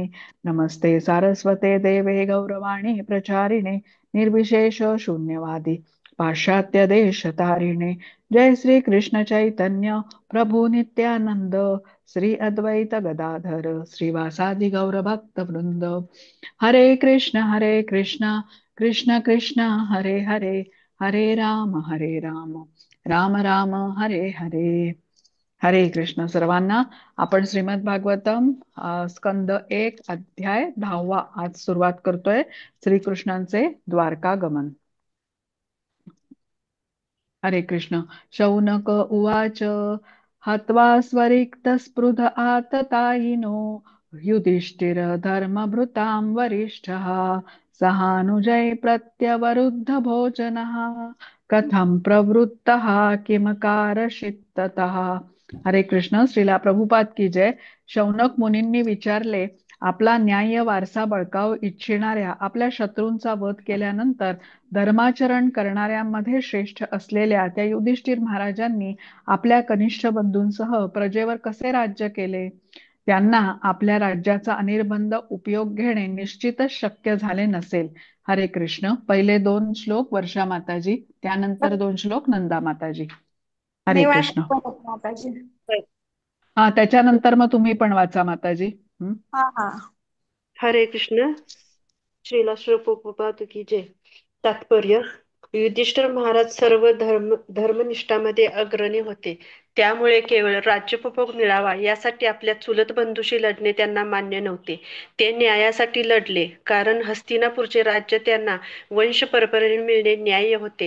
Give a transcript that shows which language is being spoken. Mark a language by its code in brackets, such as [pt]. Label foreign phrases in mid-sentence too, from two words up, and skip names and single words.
[sa] नमस्ते सारस्वते देवे गौरवाणी प्रचारिणे निर्विशेष शून्यवादी पाश्चात्य देश तारिणे. जय श्री कृष्ण चैतन्य प्रभु नित्यानंद श्री अद्वैत गदाधर श्रीवासादि गौर भक्त वृंद. हरे कृष्ण कृष्ण कृष्ण हरे हरे हरे राम राम राम हरे हरे. [mr] हरे कृष्ण सर्वांना. आपण श्रीमद भागवतम स्कंद 1 अध्याय 10 आज सुरुवात करतोय. श्रीकृष्णांचे द्वारका गमन. हरे कृष्ण. [sa] शौनक उवाच हत्वा स्वरिक्तस्पृध आततायिनो युधिष्ठिर धर्मभृतां वरिष्ठः सहानुजय प्रत्यवरुद्ध भोजनः कथं प्रवृत्तः किम कारषित्ततः. [mr] हरे कृष्ण. [hi] श्रीला प्रभुपाद की जय. [mr] शौनक मुनींनी विचारले, आपला न्याय्य वारसा बळकावू इच्छिणाऱ्या आपल्या शत्रूंचा वध केल्यानंतर धर्माचरण करणाऱ्यांमध्ये श्रेष्ठ असलेल्या त्या युधिष्ठिर महाराजांनी आपल्या कनिष्ठ बंधूंसह प्रजेवर कसे राज्य केले. त्यांना आपल्या राज्याचा अनिर्बंध उपयोग घेणे निश्चितच शक्य झाले नसेल. हरे कृष्ण. पहिले 2 श्लोक वर्षा माताजी, त्यानंतर 2 श्लोक नंदा माताजी. हरे मी कृष्ण. वाचते परत माताजी. हा, त्याच्यानंतर मग तुम्ही पण वाचा माताजी. हा हा. हरे कृष्ण. [hi] श्रीला प्रभुपाद की जय. [mr] तात्पर्य: युधिष्ठिर महाराज सर्व धर्मनिष्ठामध्ये अग्रणी होते. त्यामुळे केवळ राज्योपभोग मिळावा यासाठी आपल्या चुलत बंधूशी लढणे त्यांना मान्य नव्हते. ते न्यायासाठी लढले, कारण हस्तिनापूरचे राज्य त्यांना वंश परंपरेने मिळणे न्याय्य होते.